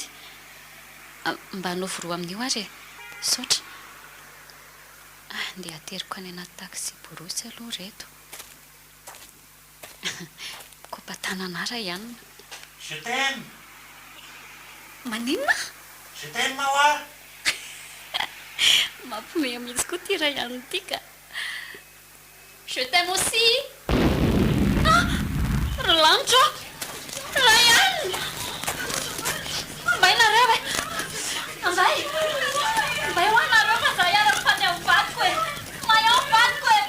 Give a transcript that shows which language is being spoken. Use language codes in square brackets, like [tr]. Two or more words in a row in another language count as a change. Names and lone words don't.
[mg] mba hanaovy roa amin'io ary saotra ndeha ateriko any anaty taxi borosy aloha reto kopatanana ra ihanina [fr] je t'aime [mg] maninona [fr] je t'aime oa [mg] mampiomeha mihitsy koa ty ra ihanina ity ka [fr] je t'aime aussi [mg] rolanitro Ryan! Mbay nareo e! Mbay! Mbay ho anareo fa za hiaraka fany amin'ny vadiko e! Mahay amin'ny vadiko e!